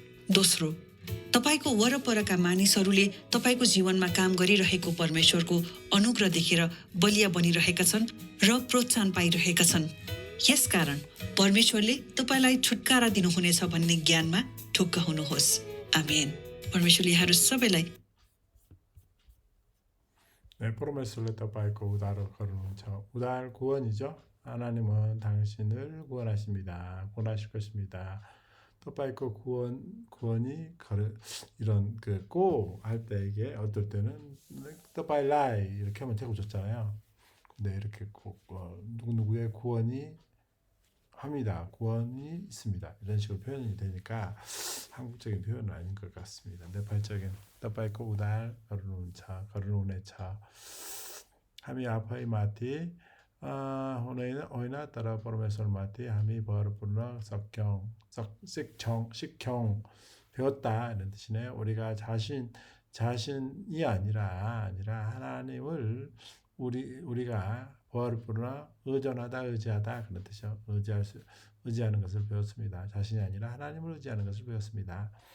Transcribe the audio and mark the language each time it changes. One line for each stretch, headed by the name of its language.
Nepali: दोस्रो, तपाईँको वरपरका मानिसहरूले तपाईँको जीवनमा काम गरिरहेको परमेश्वरको अनुग्रह देखेर बलिया बनिरहेका छन् र प्रोत्साहन पाइरहेका छन्। यसकारण परमेश्वरले तपाईँलाई छुटकारा दिनुहुनेछ भन्ने ज्ञानमा ढुक्क हुनुहोस्। आमेन। परमेश्वरले यहाँहरू सबैलाई परमेश्वरले तपाईँको उद्धार गर्नुहुन्छ।
Korean: उद्धार 구원이죠. 하나님은 당신을 구원하십니다. 구원하실 것입니다. तपाईँको 구원이 이런 할 때 이게 어떨 때는 तपाईँ라이 이렇게 하면 되고 좋잖아요. 근데 이렇게 누구누구의 구원이 합니다. 구원이 있습니다. 이런 식으로 표현이 되니까 한국적인 표현은 아닌 것 같습니다. 네팔적인
Nepali: तपाईँको उद्धार गर्नुहुनेछ। हामी आफैमाथि होइन तर परमेश्वरमाथि हामी भरपूर्ण सिक्यौं
Korean: 배웠다 이런 뜻이네요. 우리가 자신이 아니라 하나님을 우리가 भरपूर्ण 의지하다 그런 뜻이요. 의지하는 것을 배웠습니다. 자신이 아니라 하나님을 의지하는 것을 배웠습니다.